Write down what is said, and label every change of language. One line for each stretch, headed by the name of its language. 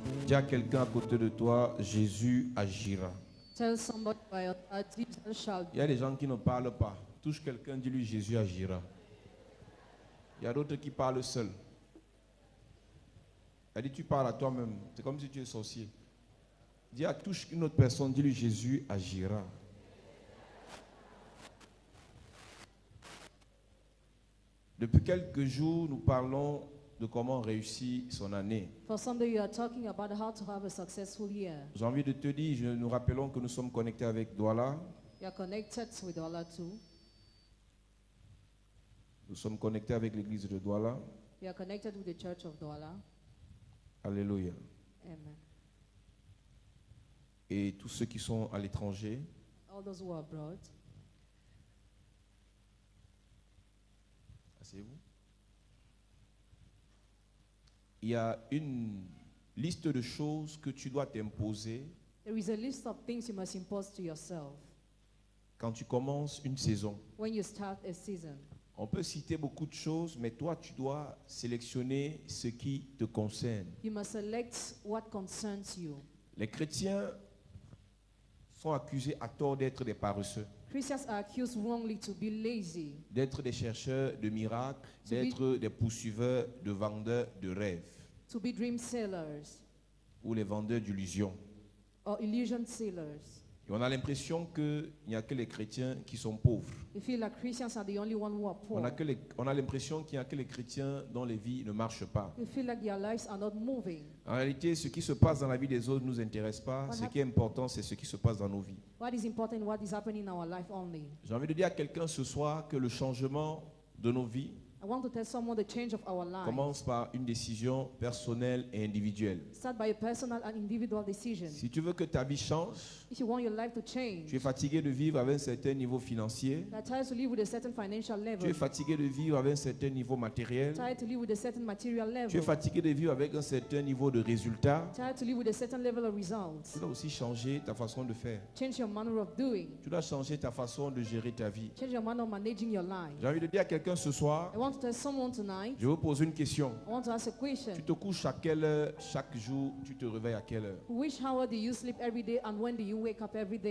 French: dis à quelqu'un à côté de toi, Jésus agira.
English: Tell somebody by your side, Jesus shall.
French: Il y a des gens qui ne parlent pas. Touche quelqu'un, dis-lui Jésus agira. Il y a d'autres qui parlent seuls. Elle dit tu parles à toi-même. C'est comme si tu es sorcier. Dis à touche une autre personne, dis-lui Jésus agira. Depuis quelques jours, nous parlons de comment réussir son année.
English: For Sunday, you are talking about how to have a successful year.
French: J'ai envie de te dire, nous rappelons que nous sommes connectés avec Douala.
English: You are connected with Allah too.
French: Nous sommes connectés avec l'église de Douala.
English: You are connected with the Church of Douala. Alléluia. Amen.
French: Et tous ceux qui sont à l'étranger,
English: All those who are abroad,
French: asseyez-vous. Il y a une liste de choses que tu dois t'imposer
English: there is a list of things you must impose to yourself
French: Quand tu commences une saison,
English: when you start a season.
French: on peut citer beaucoup de choses, mais toi, tu dois sélectionner ce qui te concerne.
English: You must select what concerns you.
French: Les chrétiens sont accusés à tort d'être des paresseux,
English: Christians are accused wrongly to be lazy,
French: d'être des chercheurs de miracles,
English: To be-
French: d'être des poursuiveurs de vendeurs de rêves
English: to be dream sellers
French: ou les vendeurs d'illusions.
English: or illusion sellers.
French: Et on a l'impression qu'il n'y a que les chrétiens qui sont pauvres.
English: You feel like Christians are the only one who are poor.
French: On a l'impression qu'il n'y a que les chrétiens dont les vies ne marchent pas.
English: You feel like their lives are not moving.
French: En réalité, ce qui se passe dans la vie des autres ne nous intéresse pas. Ce qui est important, c'est ce qui se passe dans nos vies.
English: What is important, what is happening in our life only.
French: J'ai envie de dire à quelqu'un ce soir que le changement de nos vies
English: I want to tell someone the change of our life.
French: commence par une décision personnelle et individuelle.
English: Start by a personal and individual decision.
French: Si tu veux que ta vie change,
English: If you want your life to
French: tu
English: change,
French: es fatigué de vivre avec un certain niveau financier,
English: you are tired to live with a certain financial
French: tu
English: level,
French: es fatigué de vivre avec un certain niveau matériel,
English: tired to live with a certain material
French: tu es
English: level,
French: fatigué de vivre avec un certain niveau de résultat,
English: tired to live with a certain level of results.
French: tu dois aussi changer ta façon de faire.
English: Change your manner of doing.
French: Tu dois changer ta façon de gérer ta vie.
English: Change your manner of managing your life.
French: J'ai envie de dire à quelqu'un ce soir,
English: I want to tell someone tonight,
French: je vous pose une question.
English: I want to ask a question.
French: Tu te couches à quelle heure chaque jour? Tu te réveilles à quelle heure?
English: Which hour do you sleep every day and when do you wake up every day?